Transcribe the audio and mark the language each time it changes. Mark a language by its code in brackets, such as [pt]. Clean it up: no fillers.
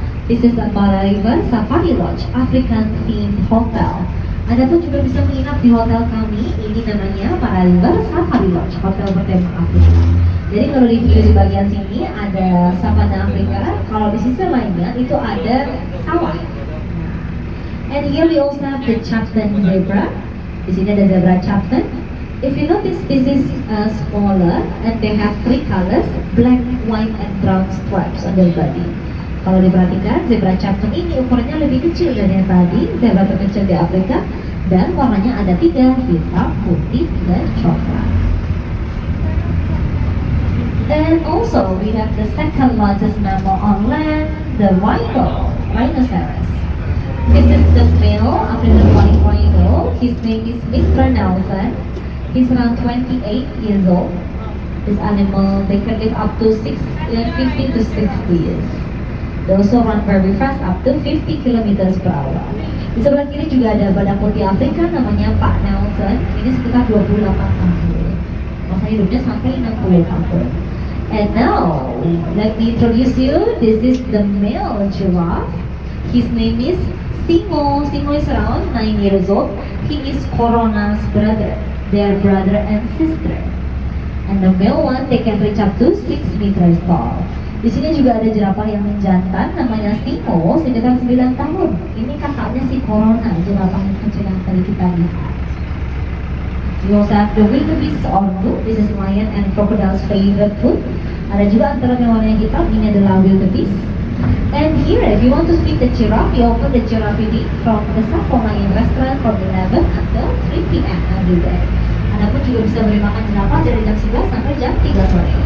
[en] This is a Maraiba Safari Lodge, African themed hotel. [id] Anda pun juga bisa menginap di hotel kami. Ini namanya Maraiba Safari Lodge, hotel bertema Afrika. Jadi kalau di video di bagian sini ada savana Afrika, kalau di sisi lainnya itu ada sawah. [en] And here we also have the Chapman zebra. [id] Di sini ada zebra Chapman. [en] If you notice, this is smaller and they have three colors, black, white, and brown stripes on their body. [id] Kalau diperhatikan, zebra Chapman ini ukurannya lebih kecil dari yang tadi, zebra terkecil di Afrika, dan warnanya ada tiga, hitam, putih, dan coklat. [en] And also, we have the second largest mammal on land, the rhinoceros. This is the male African white rhino. His name is Mr. Nelson. He's around 28 years old. This animal, they can live up to 50 to 60 years. They also run very fast, up to 50 kilometers per hour. [id] Di sebelah kiri juga ada badak putih Afrika, namanya Pak Nelson. Ini sekitar 28 tahun. Masa hidupnya sampai 60 tahun. [en] And now, let me introduce you. This is the male giraffe. His name is Simo. Simo is around 9 years old. He is Corona's brother. Their brother and sister. And the male one, they can reach up to 6 meters tall. [id] Di sini juga ada jerapah yang menjantan, namanya Simo, sekitar 9 tahun. Ini kakaknya si Corona, jerapah yang kecil yang tadi kita lihat. [en] We also have the wildebeest ordu. This is lion and crocodile's favorite food. [id] Ada juga antara yang warna hitam, ini adalah wildebeest. [en] And here, if you want to speak the giraffe, you open the giraffe feeding from the Safo Lion restaurant from 11 until 3 p.m. every day. [id] Anda pun juga bisa beri makan jerapah dari jam 11 sampai jam 3 sore.